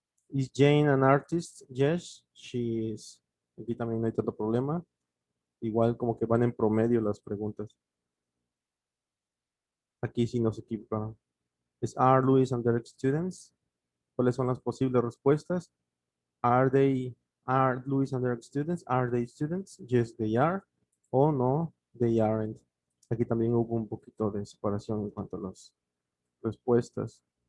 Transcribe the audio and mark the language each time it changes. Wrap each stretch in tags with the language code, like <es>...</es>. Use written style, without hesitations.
<en>Is Jane an artist? Yes, she is.</en> <es>Aquí también no hay tanto problema. Igual como que van en promedio las preguntas. Aquí sí nos equivocaron. ¿Es</es> <en>are Louis and Derek students?</en> <es>¿Cuáles son las posibles respuestas?</es> <en>Are they, are Louis and Derek students? Are they students? Yes, they are. O no, they aren't.</en> <es>Aquí también hubo un poquito de separación en cuanto a las respuestas.</es>